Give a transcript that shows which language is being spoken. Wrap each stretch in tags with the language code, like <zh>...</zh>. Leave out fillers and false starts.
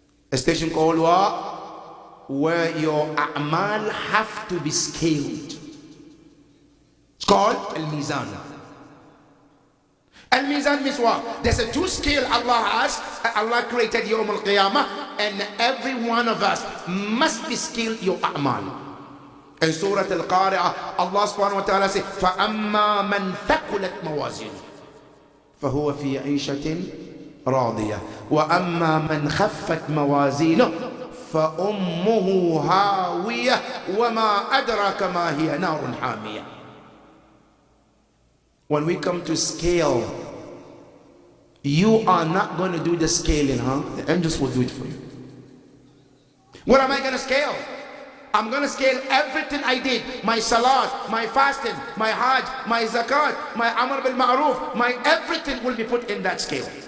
<en>A station called what? Where your a'mal have to be scaled. It's called Al-Mizan. Al-Mizan means what? There's a two scale Allah has. Allah created Yawm al-Qiyamah, and every one of us must be scaled your a'mal. In Surah Al-Qari'ah, Allah subhanahu wa ta'ala says,</en> <ar>فَأَمَّا مَنْ ثَقُلَتْ مَوَازِينُهُ فَهُوَ فِي عِيشَةٍ راضية وأما من خفت موازينه فأمه هاوية وما أدراك ما هي نار حامية.</ar> <en>When we come to scale, you are not going to do the scaling, huh? The angels will do it for you. What am I going to scale? I'm going to scale everything I did. My salat, my fasting, my hajj, my zakat, my amr bil ma'ruf, my everything will be put in that scale.</en>